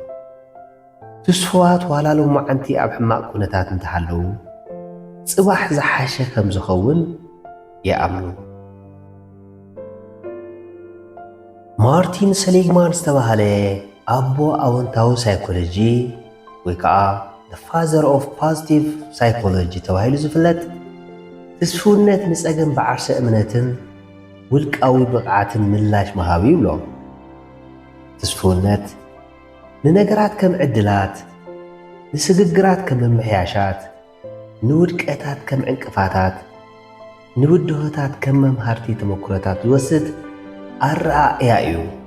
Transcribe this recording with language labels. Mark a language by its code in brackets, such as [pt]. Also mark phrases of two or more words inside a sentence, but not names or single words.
[ti] ትስፉዋት ዋላ ሎማዓንቲ ኣብ ሕማቕ ኩነታት እንተሃለዉ ጽባሕ ዝሓሸ ከም ዝኸውን ይኣምኑ። ማርቲን ሰሊግማን ዝተባህለ ኣቦ ኣወንታዊ ሳይኮሎጂ ወይ ከዓ [en] the father of positive psychology [ti] ተባሂሉ ዝፍለጥ ትስፉነት ንጸገም ብዓርሰ እምነትን ውልቃዊ ብቕዓትን ምላሽ መሃቢ ይብሎ። ትስፉነት ንነገራት ከም ዕድላት፣ ንስግግራት ከም መምሕያሻት፣ ንውድቀታት ከም ዕንቅፋታት፣ ንውድሆታት ከም መምሃርቲ ተመክሮታት ዝወስድ ኣረኣእያ እዩ።